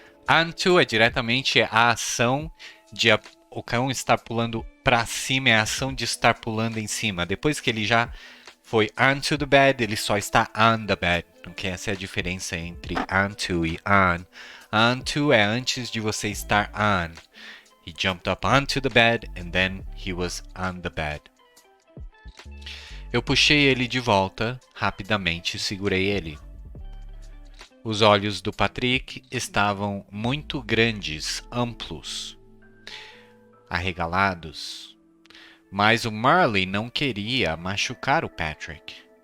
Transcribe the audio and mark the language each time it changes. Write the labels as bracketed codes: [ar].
[pt] Onto é diretamente a ação de o cão estar pulando para cima, é a ação de estar pulando em cima. Depois que ele já foi [en] onto the bed, [pt] ele só está [en] on the bed. [pt] Okay? Essa é a diferença entre onto e on. Onto é antes de você estar on. [en] He jumped up onto the bed and then he was on the bed. [pt] Eu puxei ele de volta, rapidamente e segurei ele. Os olhos do Patrick estavam muito grandes, amplos, arregalados. Mas o Marley não queria machucar o Patrick.